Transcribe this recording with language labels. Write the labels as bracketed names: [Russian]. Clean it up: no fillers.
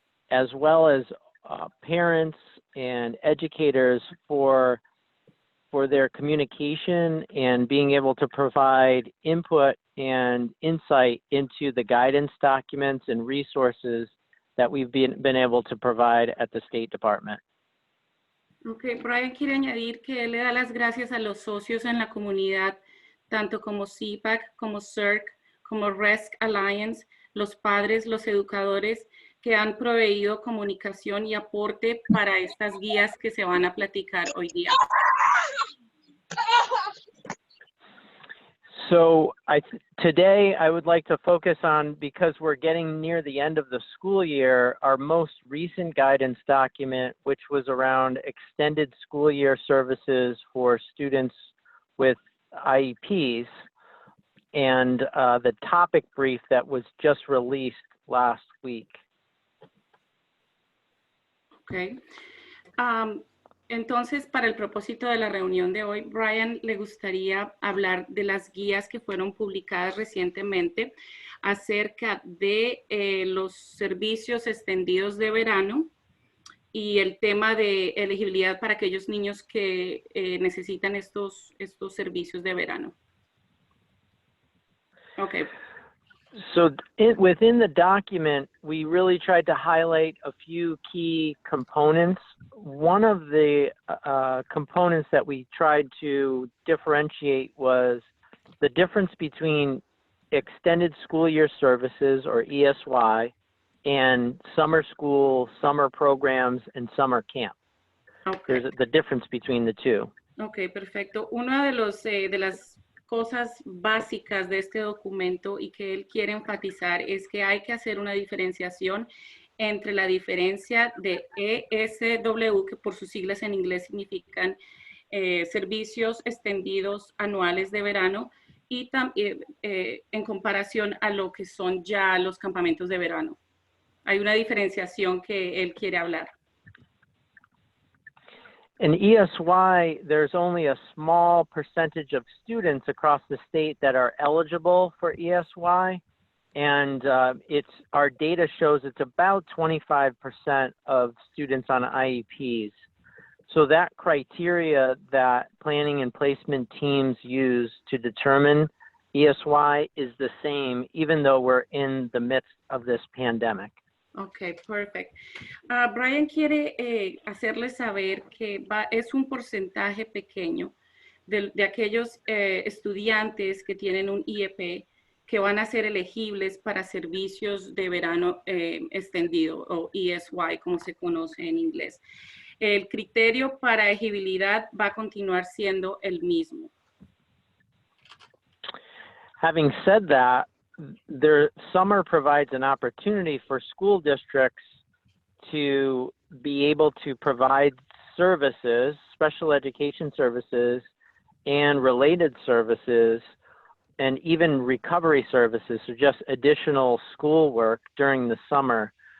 [English] as well as parents and educators for their communication and being able to provide input and insight into the guidance documents and resources that we've been able to provide at the State Department. [Spanish] Okay, Bryan quiere añadir que él le da las gracias a los socios en la comunidad, tanto como CPAC, como CERC, como RESC Alliance, los padres, los educadores que han proveído comunicación y aporte para estas guías que se van a platicar hoy día. [English] So today I would like to focus on, because we're getting near the end of the school year, our most recent guidance document, which was around extended school year services for students with IEPs, and the topic brief that was just released last week. Okay. [Spanish] Entonces, para el propósito de la reunión de hoy, Bryan le gustaría hablar de las guías que fueron publicadas recientemente acerca de los servicios extendidos de verano y el tema de elegibilidad para aquellos niños que necesitan estos servicios de verano. [English] Okay. So within the document, we really tried to highlight a few key components. One of the components that we tried to differentiate was the difference between extended school year services, or ESY, and summer school, summer programs, and summer camp. Okay. There's the difference between the two. [Spanish] Okay, perfecto. Una de las cosas básicas de este documento y que él quiere enfatizar es que hay que hacer una diferenciación entre la diferencia de ESW, que por sus siglas en inglés significan servicios extendidos anuales de verano, y también en comparación a lo que son ya los campamentos de verano. Hay una diferenciación que él quiere hablar. [English] In ESY, there's only a small percentage of students across the state that are eligible for ESY, and our data shows it's about 25% of students on IEPs. So that criteria that planning and placement teams use to determine ESY is the same, even though we're in the midst of this pandemic. [Spanish] Ok, perfecto. Bryan quiere hacerles saber que es un porcentaje pequeño de aquellos estudiantes que tienen un IEP que van a ser elegibles para servicios de verano extendido, o ESY, como se conoce en inglés. El criterio para elegibilidad va a continuar siendo el mismo. [English] Having said that, summer provides an opportunity for school districts to be able to provide services, special education services, and related services, and even recovery services, so just additional school work during the summer.